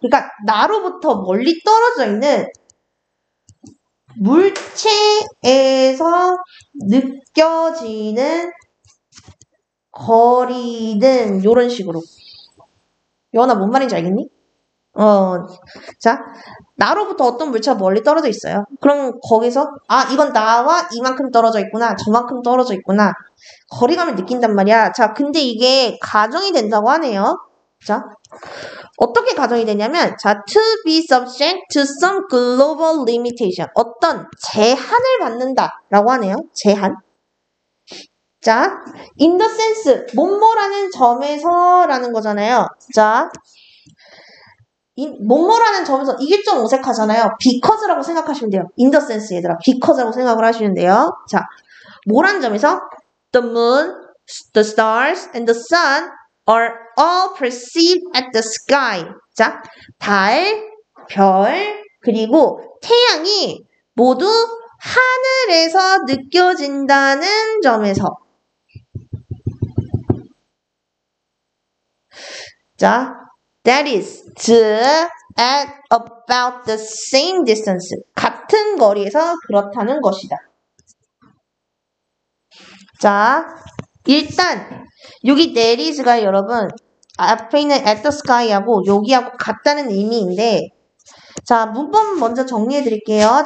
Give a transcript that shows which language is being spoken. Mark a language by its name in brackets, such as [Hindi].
[Korean] 그러니까 나로부터 멀리 떨어져 있는 물체에서 느껴지는 거리는 이런 식으로. 여원아, 뭔 말인지 알겠니? 자, 나로부터 어떤 물체가 멀리 떨어져 있어요. 그럼 거기서 이건 나와 이만큼 떨어져 있구나, 저만큼 떨어져 있구나. 거리감을 느낀단 말이야. 자, 근데 이게 가정이 된다고 하네요. [English] 자, [Korean] 어떻게 가정이 되냐면, [English] 자, to be subject to some global limitation. [Korean] 어떤 제한을 받는다라고 하네요. 제한. 자, [English] in the sense, [Korean] 뭐뭐라는 점에서라는 거잖아요. 자, 뭐뭐라는 점에서, 이게 좀 어색하잖아요. because라고 생각하시면 돼요. [English] in the sense, [Korean] 얘들아. because라고 생각을 하시면 돼요. 자, 뭐라는 점에서? [English] The moon, the stars, and the sun are all perceived at the sky. [Korean] 자, 달, 별, 그리고 태양이 모두 하늘에서 느껴진다는 점에서. [English] 자, that is at about the same distance. [Korean] 같은 거리에서 그렇다는 것이다. 자, 일단 여기 that is가 여러분 앞에 있는 [English] at the sky [Korean] 하고 여기하고 같다는 의미인데, 자, 문법 먼저 정리해 드릴게요.